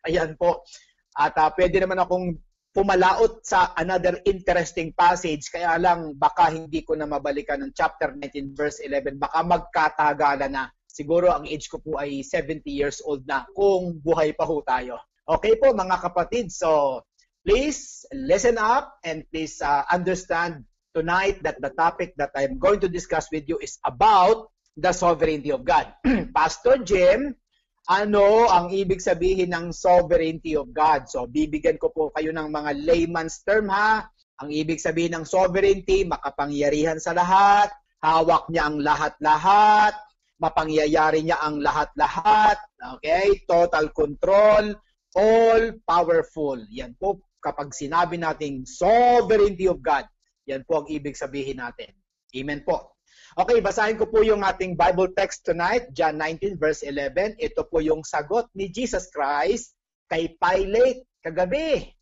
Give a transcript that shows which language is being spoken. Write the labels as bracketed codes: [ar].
[tl] Ayan po. At pwede naman akong pumalaot sa [en] another interesting passage, [tl] kaya lang baka hindi ko na mabalikan ng chapter 19 verse 11. Baka magkatagalan na. Siguro ang age ko po ay 70 years old na kung buhay pa ho tayo. Okay po mga kapatid, [en] so please listen up and please understand tonight that the topic that I'm going to discuss with you is about the sovereignty of God. [tl] Pastor Jim, ano ang ibig sabihin ng sovereignty of God? So, bibigyan ko po kayo ng mga layman's term ha. Ang ibig sabihin ng sovereignty, makapangyarihan sa lahat, hawak niya ang lahat-lahat, mapangyayari niya ang lahat-lahat, okay? [en] Total control, all-powerful. [tl] Yan po, kapag sinabi nating sovereignty of God, yan po ang ibig sabihin natin. Amen po. Okay, basahin ko po yung ating Bible text tonight, John 19 verse 11. Ito po yung sagot ni Jesus Christ kay Pilate kagabi.